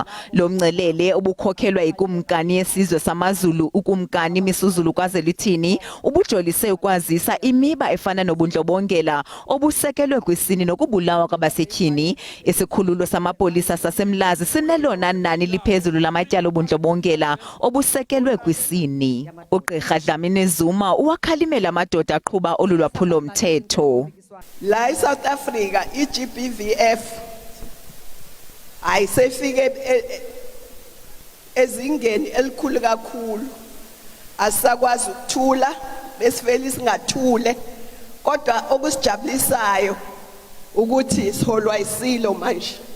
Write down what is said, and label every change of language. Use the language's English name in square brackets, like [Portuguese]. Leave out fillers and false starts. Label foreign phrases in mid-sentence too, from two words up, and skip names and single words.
[Xhosa] Lo mngcelele obukhokhelwa ikumkani yesizwe samaZulu ukumkani Misuzulu Kwazelithini ubujolise ukwazisa imiba efana nobundlobongela obusekelwe kwisini nokubulawa kwabasetyhini. Isikhululo samapolisa sasemlazi sinelona nani liphezulu lamatyala obundlobongela obusekelwe kwisini. uGqirha Dlamini-Zuma uwakhalimela amadoda aqhuba olulwaphulo mthetho. [Zulu] La eSouth Africa iGBVF ayisefike ezingeni elikhulu kakhulu. Asakwazi ukuthula besifeli singathule kodwa okusijabulisayo ukuthi siholwa isilo manje.